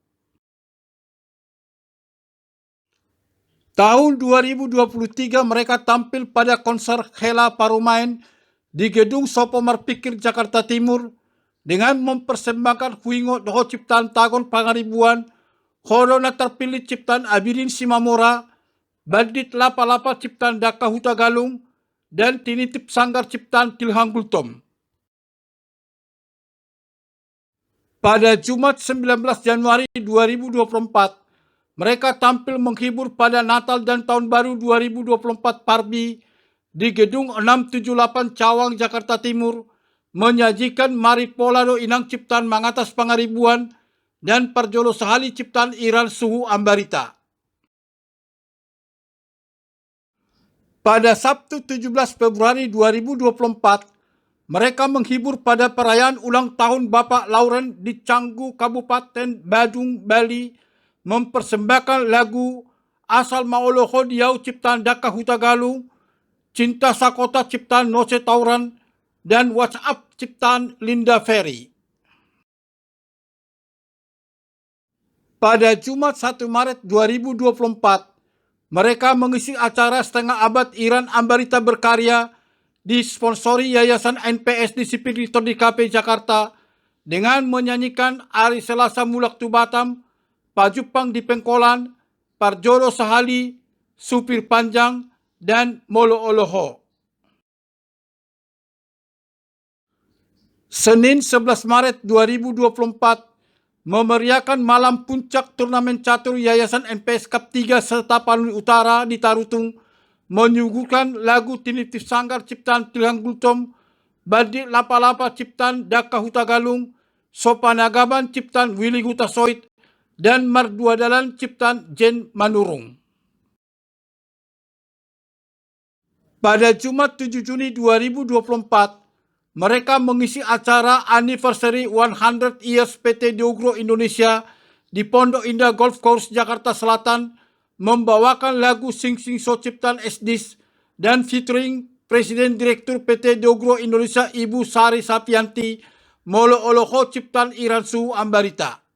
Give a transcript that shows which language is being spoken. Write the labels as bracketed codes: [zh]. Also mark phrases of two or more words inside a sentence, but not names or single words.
[id] Tahun 2023 mereka tampil pada konser Hela Parumain di Gedung Sopomar Pikir Jakarta Timur dengan mempersembahkan Huingo Doho ciptaan Tagon Pangaribuan, Horona terpilih ciptaan Abirin Simamora, Bandit Lapa-Lapa ciptaan Daka Huta Galung, dan Tinitip Sanggar ciptaan Tilhang Gultom. Pada Jumat 19 Januari 2024, mereka tampil menghibur pada Natal dan Tahun Baru 2024 Parbi di Gedung 678 Cawang, Jakarta Timur, menyajikan Mari Polado Inang ciptaan Mangatas Pangaribuan dan Parjolo Sahali ciptaan Iran Suhu Ambarita. Pada Sabtu 17 Februari 2024, mereka menghibur pada perayaan ulang tahun Bapak Lauren di Canggu, Kabupaten Badung, Bali, mempersembahkan lagu Asal Maoloho Diau ciptaan Daka Huta Galung, Cinta Sakota ciptaan Noce Tauran, dan WhatsApp ciptaan Linda Ferry. Pada Jumat 1 Maret 2024, mereka mengisi acara setengah abad Iran Ambarita Berkarya disponsori Yayasan NPS Disiplinator di KP Jakarta dengan menyanyikan Ari Selasa Mulak Tu Batam, Pajupang di Pengkolan, Parjolo Sahali, Supir Panjang, dan Molo Oloho. Senin 11 Maret 2024 memeriahkan malam puncak turnamen catur Yayasan NPS Cup 3 serta Panuli Utara di Tarutung, menyuguhkan lagu Tinitip Sanggar ciptaan Tilhang Gultom, Bandit Lapa-Lapa ciptaan Daka Huta Galung, Sopanagaban ciptaan Willy Hutasoit, dan Marduadalan ciptaan Jen Manurung. Pada Jumat 7 Juni 2024, mereka mengisi acara Anniversary 100 Years PT Diogro Indonesia di Pondok Indah Golf Course Jakarta Selatan, membawakan lagu Sing Sing So ciptaan Esdis dan featuring Presiden Direktur PT Diogro Indonesia Ibu Sari Sapianti, Molo Oloho ciptaan Iran Suhu Ambarita.